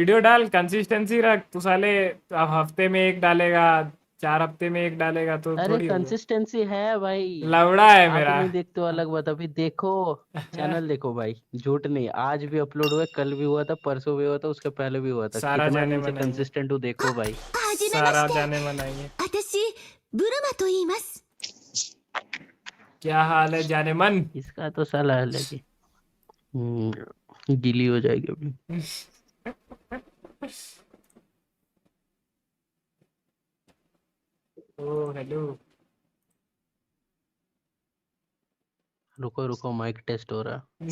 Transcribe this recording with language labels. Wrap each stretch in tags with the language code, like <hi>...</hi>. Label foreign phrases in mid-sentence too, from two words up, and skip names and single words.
<hi>वीडियो डाल, कंसिस्टेंसी रख, तू साले अब हफ्ते में एक डालेगा, 4 हफ्ते में एक डालेगा तो अरे थोड़ी होगा। कंसिस्टेंसी है भाई। लवड़ा है आप मेरा। नहीं देखते हो, अलग बात। अभी देखो चैनल देखो भाई, झूठ नहीं, आज भी अपलोड हुआ, कल भी हुआ था, परसों भी हुआ था, उसके पहले भी हुआ था, सारा कितना जाने दिन से मन आएंगे, कंसिस्टेंट हूँ देखो भाई। सारा जाने मन आएंगे।</hi> <ja>私ブルマと言います。</ja> <hi>क्या हाल है जाने मन। इसका तो साला अलग ही गीली हो जाएगी अभी।</hi> <en>oh hello.</en> <hi>रुको रुको,</hi> <en>mike test</en> <hi>हो रहा है।</hi>